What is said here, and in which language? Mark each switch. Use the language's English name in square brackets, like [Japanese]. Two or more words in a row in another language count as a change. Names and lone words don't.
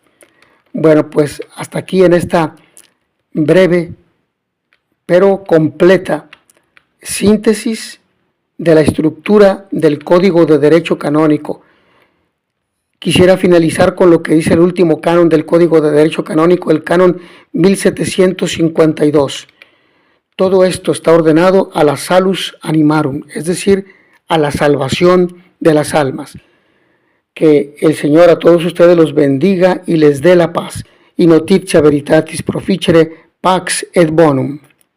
[Spanish] Bueno, pues hasta aquí en esta breve pero completa síntesis de la estructura del Código de Derecho Canónico. Quisiera finalizar con lo que dice el último canon del Código de Derecho Canónico, el canon 1752. Todo esto está ordenado a la [Latin] salus animarum, [Spanish] es decir, a la salvación de las almas. Que el Señor a todos ustedes los bendiga y les dé la paz. [Latin] Y notitia veritatis proficere pax et bonum.